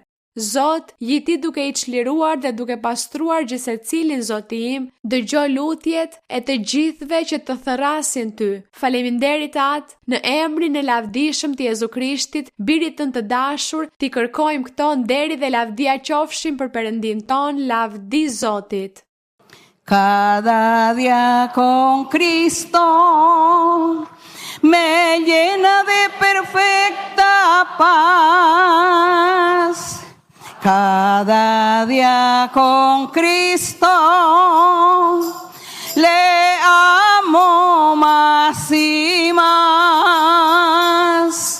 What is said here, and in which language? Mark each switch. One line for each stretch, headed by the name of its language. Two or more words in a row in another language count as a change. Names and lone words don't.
Albanian: Zot, jeti duke i çliruar dhe duke pastruar gjithsecilin, Zoti im, dëgjoj lutjet e të gjithëve që të thrasin ty. Faleminderit Atë, në emrin e lavdishëm të Jezu Krishtit, birit tënd të dashur, ti kërkojmë këto nderi dhe lavdia qofshin për Perëndin ton, lavdi Zotit.
Spanish: Cada día con Cristo me llena de perfecta paz. Cada día con Cristo le amo más y más.